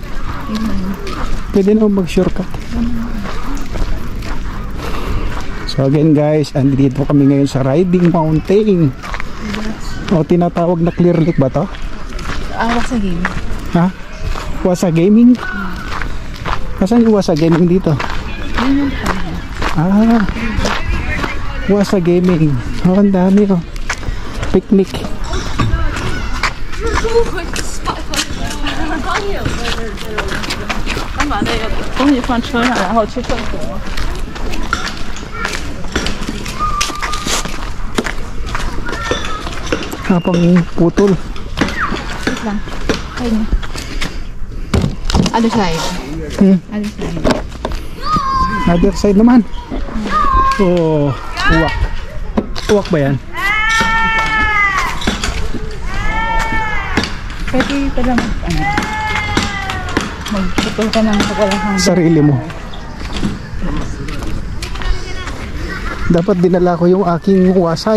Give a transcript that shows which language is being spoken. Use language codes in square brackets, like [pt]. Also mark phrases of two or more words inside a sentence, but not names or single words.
[tl] Pwede naman mag shortcut. So again guys, andito kami ngayon sa riding mountain. O tinatawag na Clear Lake ba to? Wasa Gaming. Ha? Wasa Gaming? Nasaan yung Wasa Gaming dito? Ah, Wasa Gaming. Oh, ang dami oh. Picnic. [zh] 把那个东西放车上，然后去厕所。 [tl] Habang putol. Wait lang. Ayun. [en] Other side. Other side. [tl] Other side naman. Oh, uwak. Uwak ba yan? Pwede ka lang magputol ka ng pagwalang sarili mo. Dapat dinala ko yung aking wasay.